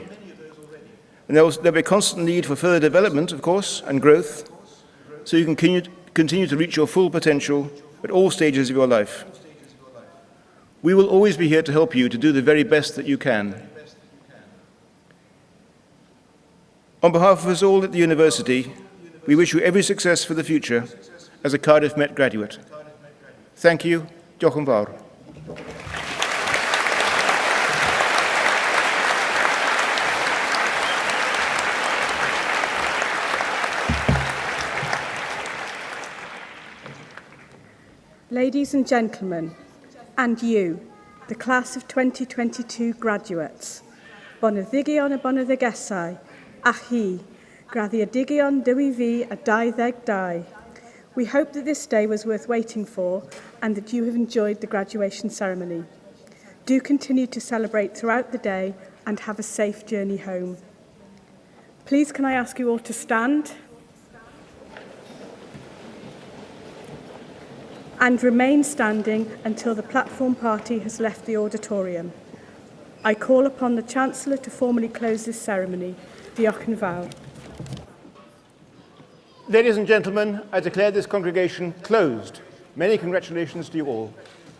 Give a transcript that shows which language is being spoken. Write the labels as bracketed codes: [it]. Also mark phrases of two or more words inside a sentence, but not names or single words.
[en] And there'll be a constant need for further development, of course, and growth, so you can continue to reach your full potential at all stages of your life. We will always be here to help you to do the very best that you can. On behalf of us all at the university, we wish you every success for the future as a Cardiff Met graduate. Thank you. [cy] Diolch yn fawr. [en] Ladies and gentlemen, and you, the class of 2022 graduates, [cy] boneddigion a boneddigesau, a chi, graddiadigion dywi fi a 22. [en] We hope that this day was worth waiting for and that you have enjoyed the graduation ceremony. Do continue to celebrate throughout the day and have a safe journey home. Please can I ask you all to stand and remain standing until the platform party has left the auditorium. I call upon the Chancellor to formally close this ceremony. [cy] Diolch yn fawr. [en] Ladies and gentlemen, I declare this congregation closed. Many congratulations to you all.